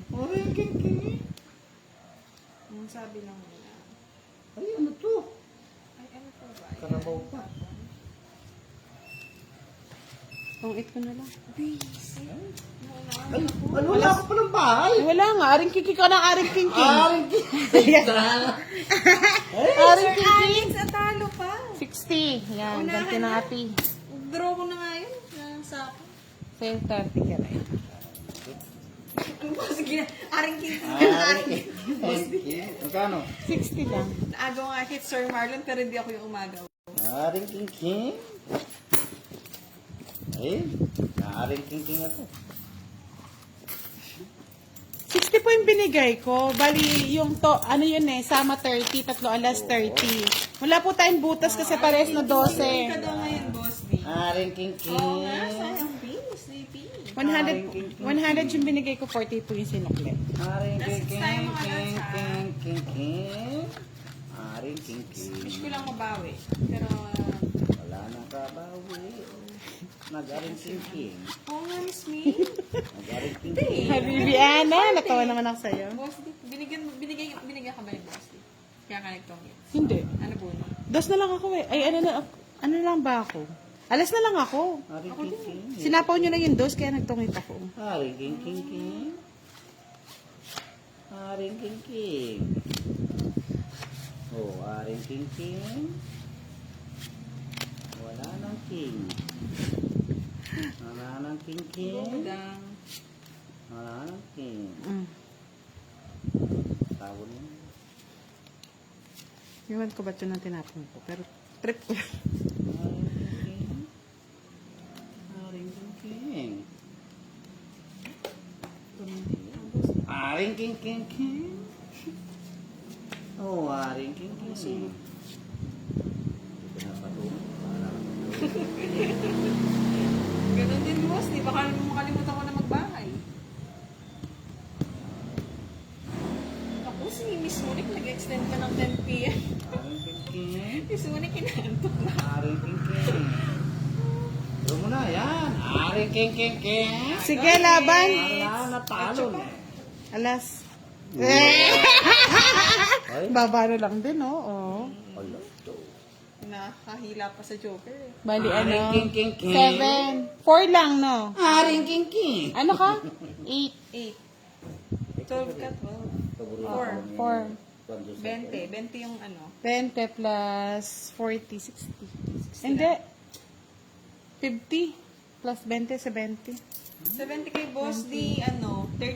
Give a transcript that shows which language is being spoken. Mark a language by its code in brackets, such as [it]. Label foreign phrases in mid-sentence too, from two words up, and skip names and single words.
[tl] Aring king king. Sabi lang nila. Ay, ano to? Ay, ano po ba? Karabaw pa. Pang 8 ko na lang. Busy. Ay, ano, wala ka pa ng bahay? Ay, wala nga, aring kiki ka ng aring king king. Aring king king. Aring Sir king king. Alex, atalo pa. 60. Yan, ganti na ati. Draw ko na nga yun. Sa akin. Same 30 ka rin. Sige na. Aring king. Aring king king. Magkano? 60 lang. Agaw nga hit Sir Marlon pero hindi ako yung umagaw. Aring king king. Ay, aring king king ako. 60 po yung binigay ko. Bali, yung to, ano yun eh, sama 30, 3 alas 30. Wala po tayong butas kasi pares na 12. Ka daw ngayon, boss D. Aring king Oo nga, king. sayang please. Sleepy. 100 yung binigay ko, 40 po yung sinukli. Aring king That's tayo king mga king lods, ha? king king king. Aring king king. Wish ko lang mabawi. Pero, Wala nang kabawi. Nag-aring king king. oo nga, Miss May. Nag-aring king king. Habibi Ana, natawa naman ako sa'yo. Boss D, binigyan ka ba ni boss D? Kaya ka nagtongit. Hindi. Ano po? Dos na lang ako eh. Ay, ano lang ba ako? Alas na lang ako. Aring king king. Sinapaw nyo na yung dos, kaya nagtungit ako. Aring king king king. Aring king king. Oh, aring king king. Wala nang king. Wala nang king king. Budang. Wala nang king. Tawon mo. Iwan ko ba ito ng tinapon ko? Pero trip ko lang. Aring king king. Aring king king king. Oh, aring king king. Ito na pa doon. Ganun din, boss. Di baka makalimutan ko na magbahay. Ako, si Miss Monique, nag-extend ka ng 10 p.m. Aring king king. Miss Monique, kinaantok na. Aring king king. Doon mo na, yan. Aring Aring king king king. Sige, laban. Ala, natalo na. Alas. Ay, Baba na lang din, oh. Oh. ala to. Nakahila pa sa Joker eh. Bali, Aring ano? king king king. 7. 4 lang, no? Aring king king. Ano ka? 8. 8. 12 ka, 12. 4. 20. 20 yung ano. 20 plus 40, 60. Hindi. 50 plus 20, 70. 70 kay Boss D, ano, 30